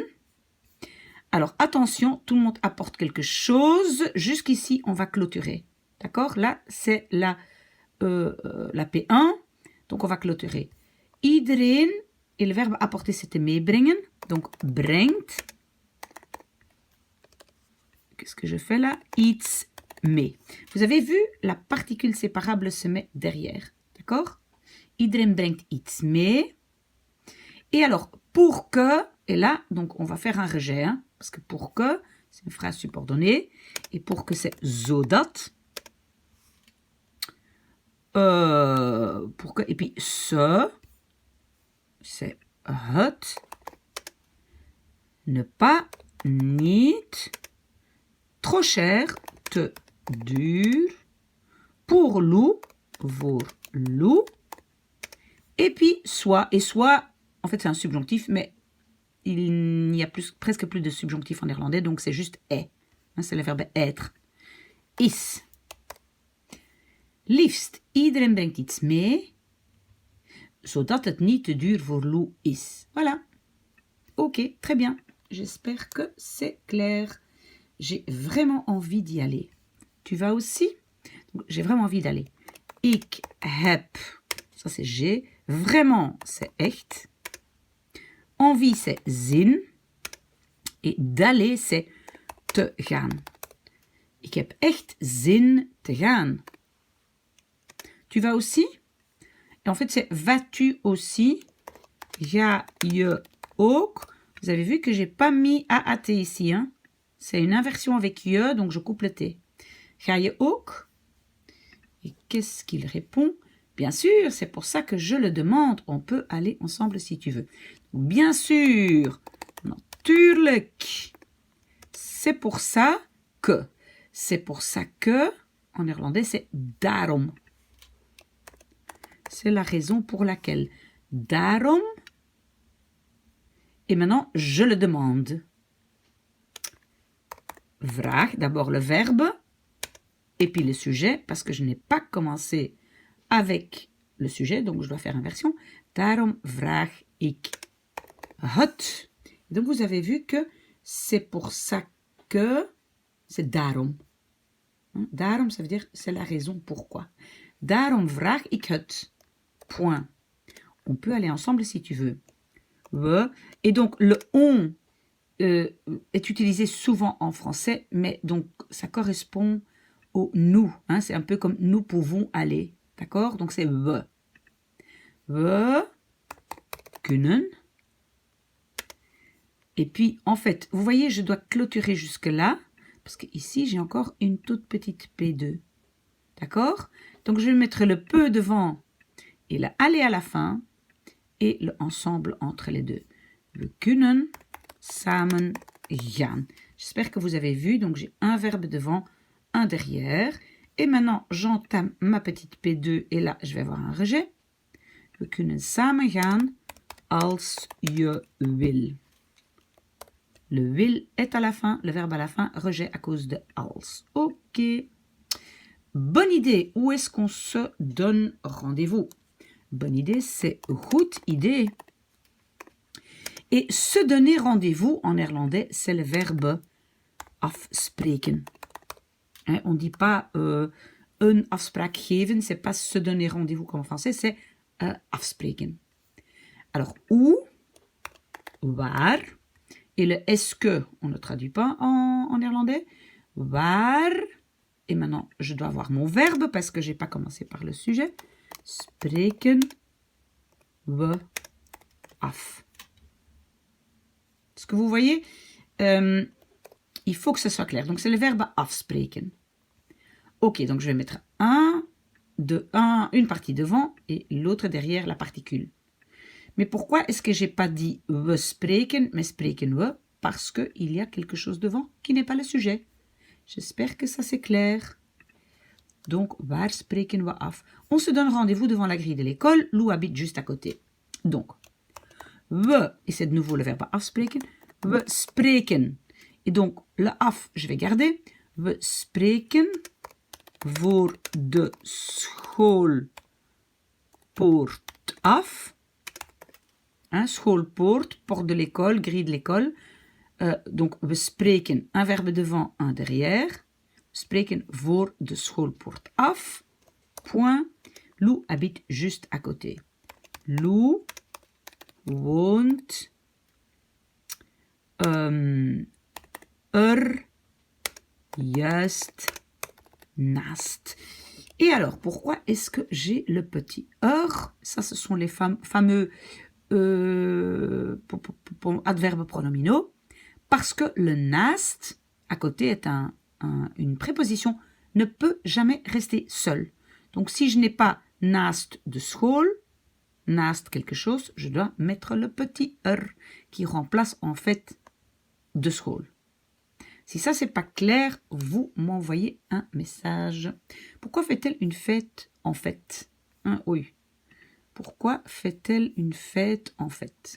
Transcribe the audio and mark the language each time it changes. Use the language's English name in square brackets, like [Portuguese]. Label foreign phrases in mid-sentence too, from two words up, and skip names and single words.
[French] Alors, attention, tout le monde apporte quelque chose. Jusqu'ici, on va clôturer. D'accord? Là, c'est la P1. Donc, on va clôturer. Iedereen, et le verbe apporter, c'était meebrengen. Donc, brengt. Qu'est-ce que je fais là? [Dutch] Iets mee. [French] Vous avez vu, la particule séparable se met derrière. D'accord? [Dutch] Iedereen brengt iets mee. [French] Et alors, pour que, et là, donc on va faire un rejet, hein, parce que pour que, c'est une phrase subordonnée. Et pour que c'est zodat, et puis ce, c'est het, ne pas, niet, trop cher, [Dutch] te duur, [French] pour loup, [Dutch] voor loup, [French] et puis soit, et soit, en fait c'est un subjonctif, mais il n'y a presque plus de subjonctif en néerlandais, donc c'est juste est. C'est le verbe être. [Dutch] Is. Liefst, iedereen brengt iets mee, zodat het niet te duur voor Lou is. [French] Voilà. Ok, très bien. J'espère que c'est clair. J'ai vraiment envie d'y aller. Tu vas aussi? J'ai vraiment envie d'aller. [Dutch] Ik heb, [French] ça c'est j'ai. Vraiment, c'est echt. Envie, c'est zin. Et d'aller, c'est [Dutch] te gaan. Ik heb echt zin te gaan. [French] Tu vas aussi? Et en fait, c'est vas-tu aussi? [Dutch] Ga je ook? [French] Vous avez vu que j'ai pas mis AAT ici. Hein? C'est une inversion avec je, donc je coupe le T. [Dutch] Ga je ook? [French] Et qu'est-ce qu'il répond? Bien sûr, c'est pour ça que je le demande. On peut aller ensemble si tu veux. Bien sûr, natuurlijk. C'est pour ça que. C'est pour ça que, en néerlandais, c'est daarom. C'est la raison pour laquelle. [Dutch] Daarom. [French] Et maintenant, je le demande. Vraag, d'abord le verbe, et puis le sujet, parce que je n'ai pas commencé avec le sujet, donc je dois faire inversion. [Dutch] Daarom vraag ik het. [French] Donc vous avez vu que c'est pour ça que, c'est daarom. [Dutch] Daarom, [French] ça veut dire c'est la raison pourquoi. [Dutch] Daarom vraag ik het. [French] Point. On peut aller ensemble si tu veux. [Dutch] We. [French] Et donc le on est utilisé souvent en français, mais donc ça correspond au nous. Hein, c'est un peu comme nous pouvons aller. D'accord? Donc c'est we. [Dutch] We kunnen. [French] Et puis en fait, vous voyez, je dois clôturer jusque-là, parce qu'ici j'ai encore une toute petite P2. D'accord? Donc je vais mettre le peu devant et le aller à la fin et le ensemble entre les deux. [Dutch] We kunnen samen gaan. [French] J'espère que vous avez vu. Donc j'ai un verbe devant, un derrière. Et maintenant j'entame ma petite P2 et là je vais avoir un rejet. [Dutch] We kunnen samen gaan als je wil. [French] Le will est à la fin, le verbe à la fin, rejet à cause de als. Ok. Bonne idée. Où est-ce qu'on se donne rendez-vous? Bonne idée, c'est [Dutch] goed idee. [French] Et se donner rendez-vous en néerlandais, c'est le verbe afspreken. Hein, on ne dit pas [Dutch] een afspraak geven, [French] c'est pas se donner rendez-vous comme en français, c'est afspreken. Alors, où, waar, et le est-ce que, on ne traduit pas en néerlandais. Waar, et maintenant je dois avoir mon verbe parce que je n'ai pas commencé par le sujet. [Dutch] Spreken we af. [French] Est-ce que vous voyez? Il faut que ce soit clair. Donc c'est le verbe afspreken. Ok, donc je vais mettre une partie devant et l'autre derrière la particule. Mais pourquoi est-ce que je n'ai pas dit we spreken, mais spreken we? Parce qu'il y a quelque chose devant qui n'est pas le sujet. J'espère que ça c'est clair. Donc, [Dutch] waar spreken we af? [French] On se donne rendez-vous devant la grille de l'école. Lou habite juste à côté. Donc, we, et c'est de nouveau le verbe afspreken. [Dutch] We spreken. [French] Et donc, le af, je vais garder. [Dutch] We spreken voor de schoolpoort af. [French] Hein, schoolpoort, porte de l'école, grille de l'école. Donc, [Dutch] we spreken, [French] un verbe devant, un derrière. [Dutch] Spreken voor de schoolpoort af. [French] Point. Lou habite juste à côté. [Dutch] Lou woont juist naast. [French] Et alors, pourquoi est-ce que j'ai le petit Ça, ce sont les fameux adverbes pronominaux. Parce que le naast, à côté est une préposition, ne peut jamais rester seule. Donc, si je n'ai pas [Dutch] naast de school, [French] naast quelque chose, je dois mettre le petit qui remplace en fait [Dutch] de school. [French] Si ça, c'est pas clair, vous m'envoyez un message. Pourquoi fait-elle une fête en fait? Oui. Pourquoi fait-elle une fête en fait?